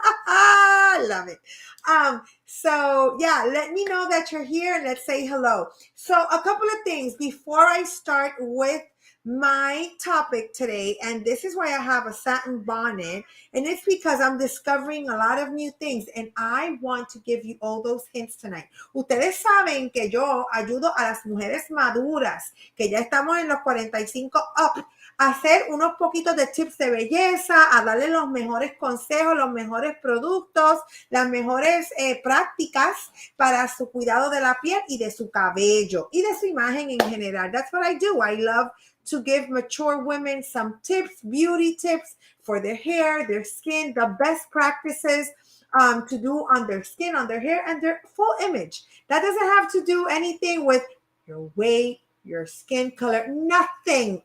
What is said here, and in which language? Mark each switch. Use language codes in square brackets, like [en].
[en] I love it. So yeah, let me know that you're here and let's say hello. So a couple of things before I start with my topic today, and this is why I have a satin bonnet, and it's because I'm discovering a lot of new things, and I want to give you all those hints tonight. [es] Ustedes saben que yo ayudo a las mujeres maduras, que ya estamos en los 45 up, a hacer unos poquitos de tips de belleza, a darle los mejores consejos, los mejores productos, las mejores prácticas para su cuidado de la piel y de su cabello y de su imagen en general. [en] That's what I do. I love to give mature women some tips, beauty tips for their hair, their skin, the best practices to do on their skin, on their hair, and their full image. That doesn't have to do anything with your weight, your skin color, nothing.